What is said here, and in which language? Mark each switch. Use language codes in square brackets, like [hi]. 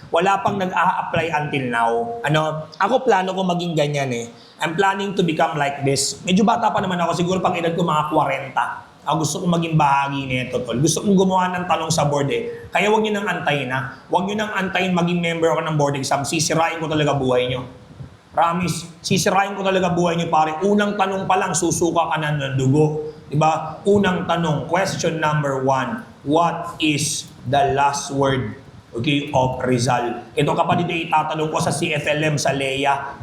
[tl] Wala pang nag-a-apply until now. Ako plano ko maging ganyan eh. [en] I'm planning to become like this. [tl] Medyo bata pa naman ako, siguro pang edad ko mga 40. Gusto kong maging bahagi nito, tol. Gusto kong gumawa ng tanong sa board eh. Kaya huwag nyo nang antayin ha. Huwag nyo nang antayin maging member ako ng board exam. Sisirain ko talaga buhay nyo. Promise, sisirain ko talaga buhay nyo pare. Unang tanong pa lang, susuka ka na ng dugo. Diba? Unang tanong, question number 1. [en] What is the last word, okay, of Rizal? [tl] Ito kapatid ay itatanong ko sa CFLM sa Leia.